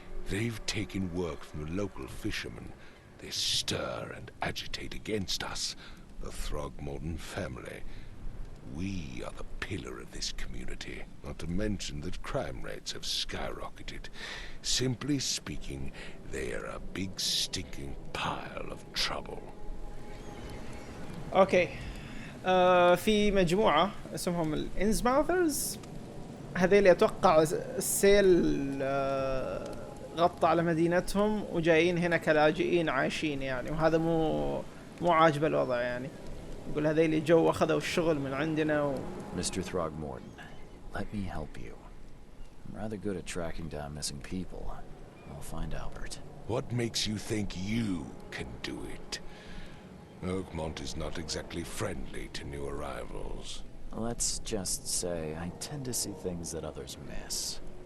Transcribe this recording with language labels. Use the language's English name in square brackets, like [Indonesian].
[English] They've taken work from the local fishermen. They stir and agitate against us, the Throgmorton family. We are the pillar of this community, not to mention that crime rates have skyrocketed. Simply speaking, they are a big stinking pile of trouble. Okay. [Arabic] في مجموعة اسمهم الانزماثرز. هذيل اتوقع السيل غطى على مدينتهم وجايين هنا كلاجئين عايشين يعني، وهذا مو عاجب الوضع يعني. يقول هذيل جو اخذوا الشغل من عندنا [English] Mr. Throgmorton, let me help you. I'm rather good at tracking down missing people. I'll find Albert. What makes you think you can do it? Oakmont is not exactly friendly to new arrivals. Let's just say I tend to see things that others miss.